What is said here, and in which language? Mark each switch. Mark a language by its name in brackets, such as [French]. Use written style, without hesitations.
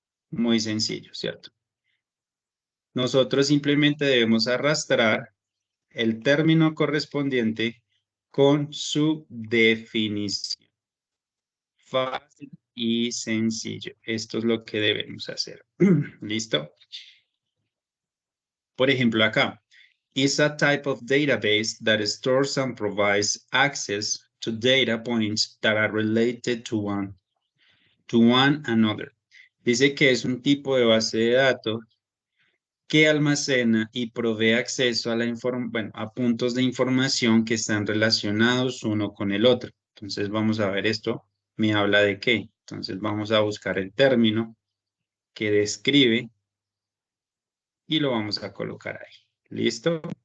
[Spanish] Muy sencillo, ¿cierto? Nosotros simplemente debemos arrastrar el término correspondiente con su definición. Fácil y sencillo. Esto es lo que debemos hacer. ¿Listo? Por ejemplo, acá. [English] Is a type of database that stores and provides access to data points that are related to one another. [Spanish] Dice que es un tipo de base de datos que almacena y provee acceso a a puntos de información que están relacionados uno con el otro. Entonces vamos a ver esto. ¿Me habla de qué? Entonces vamos a buscar el término que describe y lo vamos a colocar ahí. ¿Listo?